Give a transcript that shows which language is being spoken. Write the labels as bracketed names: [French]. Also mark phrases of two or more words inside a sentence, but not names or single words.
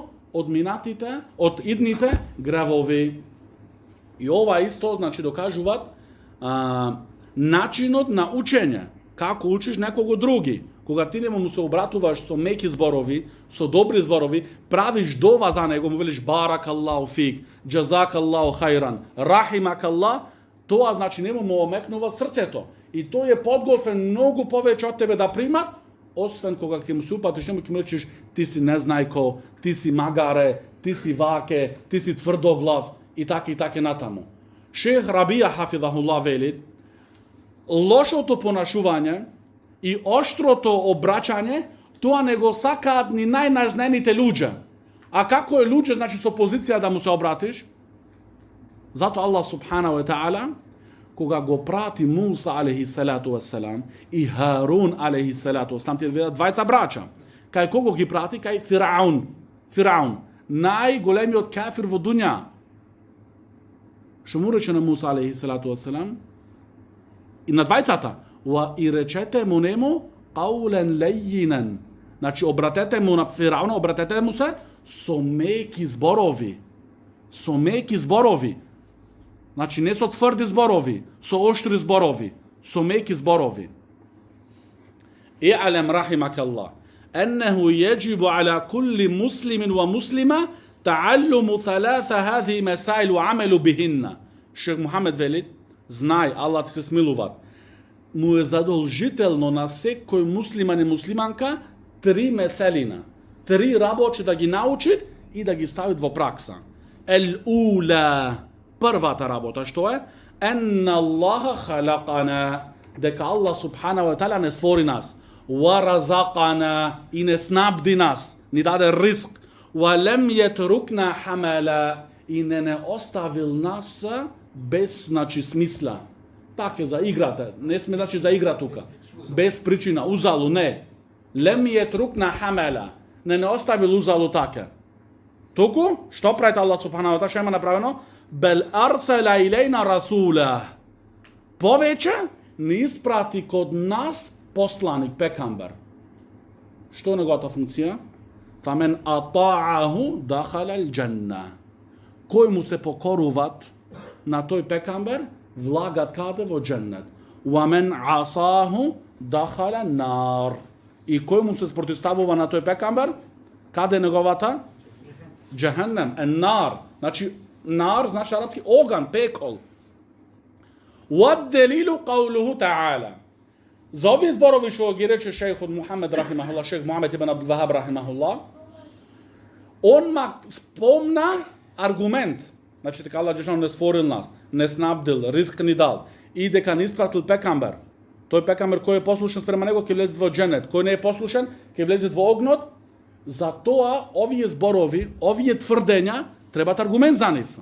[Macedonian] Од минатите, од идните гревови. И ова исто, значи, докажуваат начинот на учење. Како учиш некого други. Кога ти нему се обратуваш со меки зборови, со добри зборови, правиш дова за него, му велиш [Arabic] بارك الله فيك, جزاك الله خيرا رحمك الله, [Macedonian] тоа значи нему му омекнува срцето. И тој е подготвен многу повеќе од тебе да примат, освен кога ќе му се упатиш, нему ќе му речеш ти си незнајко, ти си магаре, ти си ваке, ти си тврдоглав и така натаму. Шех Рабија хафизахуллах вели, лошото понашување иоштрото обраќање, тоа не го сакаат ни најнажнените луѓе. А како е луѓе, значи со позиција да му се обратиш? Зато Аллах [Arabic] سبحانه وتعالى, [Macedonian] кога го прати Муса [Arabic] عليه الصلاة والسلام [Macedonian] и Харун [Arabic] عليه الصلاة والسلام, [Macedonian] тие двајца брача, кај кого ги прати? Кај Фираун, најголемиот кафир во дуња. Што му рече на Муса [Arabic] عليه الصلاة والسلام? [Macedonian] И на двајцата, и речете му нему [Arabic] قولا لينا. [Macedonian] Значи, обратете му на Фирауна, обратете му се со меки зборови. Со меки зборови. Значи, не со тврди зборови, со оштри зборови, со меки зборови. [Arabic] اعلم رحمك الله أنه يجب على كل مسلم ومسلمة تعلم ثلاث هذه المسائل والعمل بهن. [Macedonian] Шех Мухамед вели, знај, Аллах ти се смилува, му е задолжително на секој муслиман и муслиманка 3 меселина, 3 работи да ги научи и да ги стави во пракса. Ел-ула, првата работа, што е? [Arabic] أن الله خلقنا, [Macedonian] дека Аллах [Arabic] سبحانه وتعالى [Macedonian] не створи нас. [Arabic] ورزقنا, [Macedonian] и не снабди нас, ни даде ризк. [Arabic] ولم يتركنا هملا, [Macedonian] и не оставил нас без, значи, смисла. Така за играта, не сме, значи, за игра тука. Без причина, узалу, не. [Arabic] لم يتركنا هملا, [Macedonian] не оставил узалу така. Туку, што прави Аллах [Arabic] سبحانه وتعالى, [Macedonian] што има направено? [Arabic] بل أرسل إلينا رسولا. [Macedonian] Повеќе не испрати код нас посланик, пекамбер. Што е неговата функција? [Arabic] فمن أطاعه دخل الجنة. [Macedonian] Кој му се покоруват на тој пекамбер, влагат каде? Во џеннет. [Arabic] ومن عصاه دخل النار. [Macedonian] И кој му се спротивставува на тој пекамбер, каде е неговата? Џехеннем, нар. Значи, нар значи арапски оган, пекол. [Arabic] والدليل قوله تعالى. [Macedonian] За овие зборови што ги рече шејхот Мухамед рахимахуллах, шејх Мухамед ибн Абдул Вахаб рахимахуллах, он ма спомна аргумент, значи дека Аллах џелешану не створил нас, не снабдил, ризк ни дал, и дека не испратил пекамбер. Тој пекамбер кој е послушен спрема него ќе влезе во џенет, кој не е послушен ќе влезе во огнот. Затоа овие зборови, овие тврдења требат аргумент за нив.